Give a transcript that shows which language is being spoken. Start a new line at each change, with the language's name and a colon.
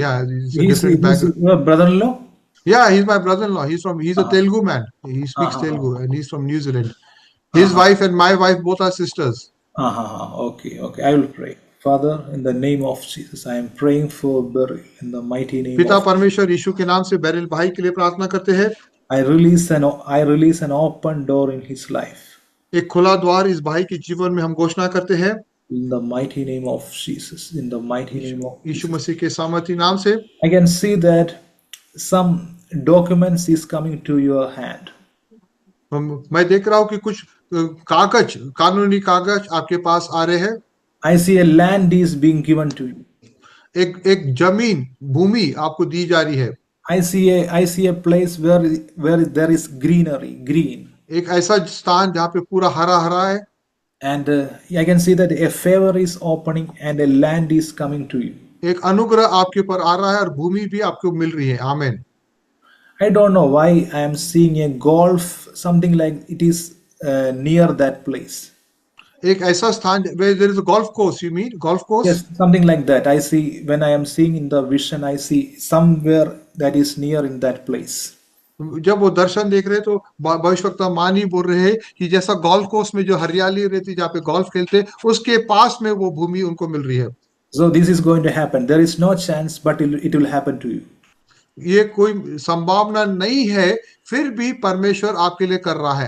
English: Yeah, it's a different background. Your brother-in-law? Yeah, he's my brother-in-law. He's a Telugu man. He speaks Telugu, and he's from New Zealand. His wife and my wife both are sisters. Okay. I will pray. Father, in the name of Jesus, I am praying for Beryl in the mighty name
Hindi: पिता
English: of
Hindi: परमेश्वर यीशु के नाम से beryl भाई के लिए प्रार्थना करते हैं।
English: I release an open door in his life.
Hindi: एक खुला द्वार इस भाई के जीवन में हम घोषणा करते हैं।
English: In the mighty name of Jesus, in the mighty name of
Hindi: Yeshu
English: Jesus.
Hindi: मसीह के सामर्थी नाम से
English: I can see that some documents is coming to your hand.
Hindi: मैं देख रहा हूं कि कुछ कानूनी कागज आपके पास आ रहे हैं।
English: I see a land is being given to you.
Hindi: एक जमीन भूमि आपको दी जा रही है।
English: I see a place where there is green.
Hindi: एक ऐसा स्थान जहाँ पे पूरा हरा हरा है।
English: And I can see that a favor is opening and a land is coming to you.
Hindi: एक अनुग्रह आपके ऊपर आ रहा है और भूमि भी आपको मिल रही है। आमीन।
English: I don't know why I am seeing a golf, something like it is near that place.
Hindi: एक ऐसा स्थान
English: where there is a golf course. You mean golf course? Yes, something like that. I see when I am seeing in the vision, I see somewhere that is near in that place.
Hindi: जब वो दर्शन देख रहे तो भविष्यवक्ता मानी बोल रहे हैं कि जैसा गोल्फ कोर्स में जो हरियाली रहती जहाँ पे गोल्फ खेलते उसके पास में वो भूमि उनको मिल रही है।
English: So this is going to happen. There is no chance, but it will happen to you.
Hindi: ये कोई संभावना नहीं है, फिर भी परमेश्वर आपके लिए कर रहा है।